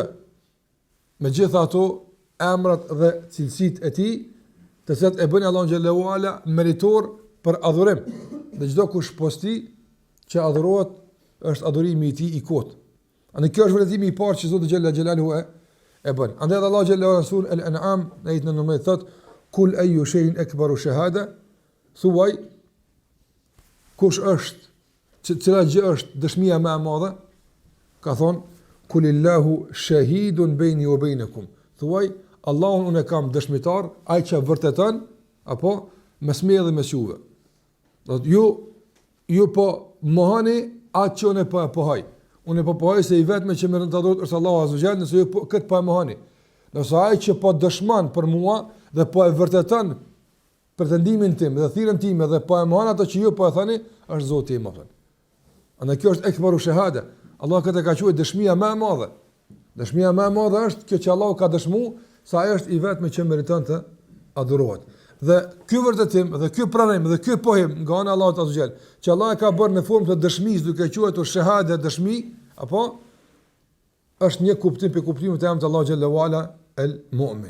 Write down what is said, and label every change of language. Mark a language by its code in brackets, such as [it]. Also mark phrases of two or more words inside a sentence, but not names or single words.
[sq] Me gjitha ato emrat dhe cilësit e tij, të cilat e bënë Allahu [ar] جل وعلا [sq] meritor për adhurim. Dhe çdo kush posti që adhurohet është adhurimi i tij i kot. Andaj kjo është vërtetimi i parë që Zoti [ar] جل جلاله [sq] e bën. Andaj Allahu [ar] جل وعلا [sq] sur al-An'am në ajetin 19 thotë: [ar] "قل أي شيء أكبر شهادة", [sq] thuaj kush është, cila gjë është dëshmia më e madhe? Ka thonë: [ar] "قل الله شهيد بيني وبينكم", [sq] thuaj Allahun unë kam dëshmitar, ai që vërteton apo mes me dhe mes juve. Do të ju po mohani atë që unë po pohoj. Unë po pohoj se i vetmi që merr të adhurohet është Allahu [ar] عز وجل, [sq] nëse ju këtë po e mohani. Nëse ai që po dëshmon për mua dhe po e vërteton pretendimin tim dhe thirrjen time dhe po e mohon ato që ju po e thani, është Zoti im apo. Andaj kjo është [ar] أكبر شهادة. [sq] Allah këtë ka quajtur dëshmia më e madhe. Dëshmia më e madhe është kjo që Allahu ka dëshmuar se ai është i vetmi që meriton të adhurohet. Dhe ky vërtetim dhe ky pranim dhe ky pohim nga ana e Allahut [ar] عز وجل, [sq] që Allah e ka bërë në formë të dëshmisë duke quajtur shahada dëshmi, apo është një kuptim për kuptimin e emrit Allahu [ar] جل وعلا [sq] el-Mu'min.